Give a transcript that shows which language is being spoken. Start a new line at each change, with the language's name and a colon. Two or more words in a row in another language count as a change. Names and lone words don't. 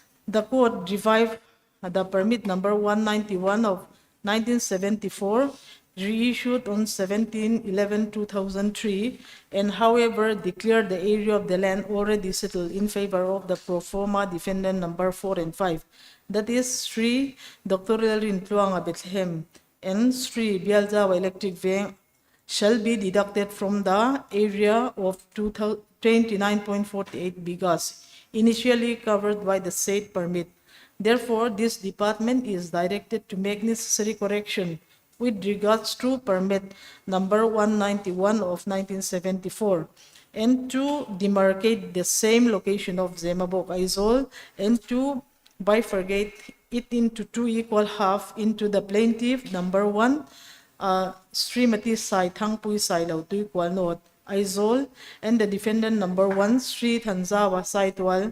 English: The court revived the permit number 191 of 1974, reissued on 17/11/2003, and however declared the area of the land already settled in favor of the pro forma defendant number 4 and 5, that is Sri Dr. Rin Pluanga Bethlehem and Sri Bialjawa Electric Veng, shall be deducted from the area of 29.48 bigas initially covered by the said permit. Therefore, this department is directed to make necessary correction with regards to permit number 191 of 1974 and to demarcate the same location of Zemabok Aizawl and to bifurcate it into two equal half into the plaintiff number 1, Srimati Saithang Pui Sailo to equal note Aizawl, and the defendant number 1, Sri Tanzawa Saitwal.